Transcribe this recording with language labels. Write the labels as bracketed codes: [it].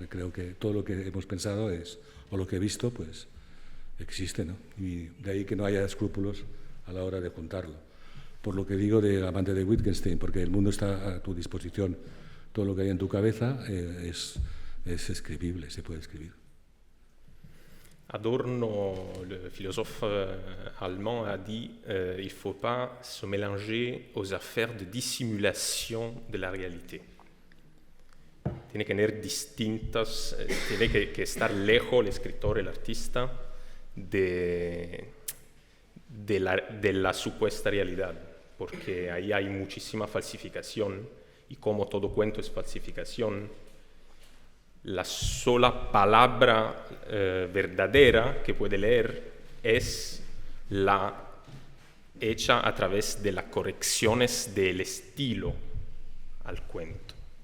[es] Creo que todo lo que hemos pensado o lo que he visto, pues existe, ¿no? Y de ahí que no haya escrúpulos a la hora de juntarlo. Por lo que digo del amante de Wittgenstein, porque el mundo está a tu disposición, todo lo que hay en tu cabeza es escribible, se puede escribir. [fr] Adorno, le philosophe allemand, a dit il ne faut pas se mélanger aux affaires de dissimulation de la réalité. [es] Tiene que tener distintas, tiene que estar lejos el escritor, el artista, de la supuesta realidad, porque ahí hay muchísima falsificación, y como todo cuento es falsificación, la sola palabra verdadera que puede leer es la hecha a través de las correcciones del estilo al cuento.